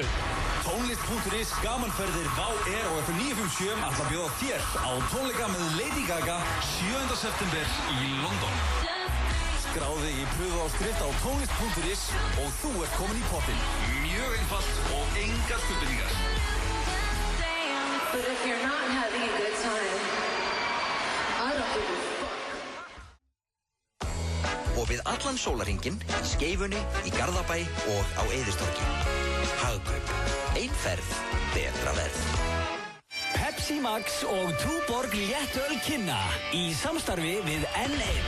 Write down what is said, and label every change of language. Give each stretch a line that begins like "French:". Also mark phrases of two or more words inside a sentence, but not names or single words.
Icelandic: Tónlist.is gamanferðir Vá og FM 957 ætla að bjóða þér á tónleika með Lady Gaga 7. september í London. Skráði í pröfuáskrift á tónlist.is og þú ert komin í pottinn. Mjög einfalt og engar skuldbindingar.
English: But if you're not having a good time, I don't give a fuck.
Icelandic: Og við allan sólarhringinn, í Skeifunni, í Garðabæ og á Eiðistorgi. Hagkaup. Ein ferð, betra verð. Pepsi Max og Túborg léttöl kynna í samstarfi við N1.